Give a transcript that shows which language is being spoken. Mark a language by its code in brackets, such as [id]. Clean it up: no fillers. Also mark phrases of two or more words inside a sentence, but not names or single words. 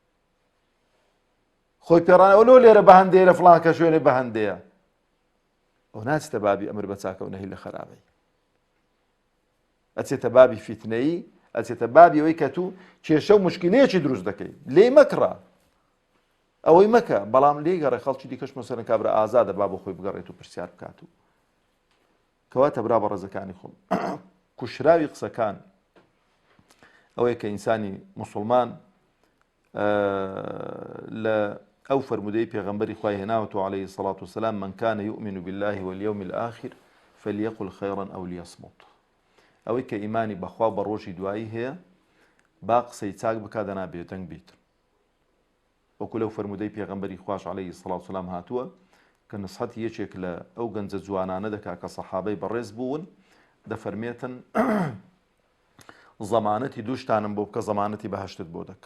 [ckb] خۆی پێڕانەوە لۆ لێرە بە هەندەیە لە فڵان کە شوێنێ بە هەندەیە ئەو ناچێتە بابی ئەمر بە چاکە و نەهی لە خەرابەی ئەچێتە بابی فیتنەیی ئەچێتە بابی ئەوەی کە تو کێشە و مشکلەیەکی دروست دەکەی لێ مەکڕە ئەوەی مەکە بەڵام لێ گەڕێ خەڵکی دیکەش مەسەلەن کابرا ئازادە با بۆ خۆی بگەڕێت و پرسیار بکات و کەواتە برا بە ڕێزەکانی خۆم کوشراوی قسەکان ئەوەیە کە ئینسانی موسڵمان لە ئەو فرمودەی پێغەمبەری خوای هێناوەتەوە [ar] عەلەیهی الصەلاة وەسەلام من کان یؤمن بالله واليوم الآخر فليقل خيرا أو ليصمت [ckb] ئەوەی کە ئیمانی بەخوا بە ڕۆژی دوایی هەیە با قسەی چاک بکات دەنا بێدەنگ بیت. وەکو لەو فەرمودەی پێغەمبەری خوش [ar] عەلەیهی سڵات وسەلام [ckb] هاتووە کە نسحەت یەکێک لە ئەو گەنجە جوانانە دەکا کە سەحابەی بەڕێز بوون دەفەرمێتن زەمانەتی دوو شتانم بۆ بکە زەمانەتی بەهەشتت بۆ دەکەم.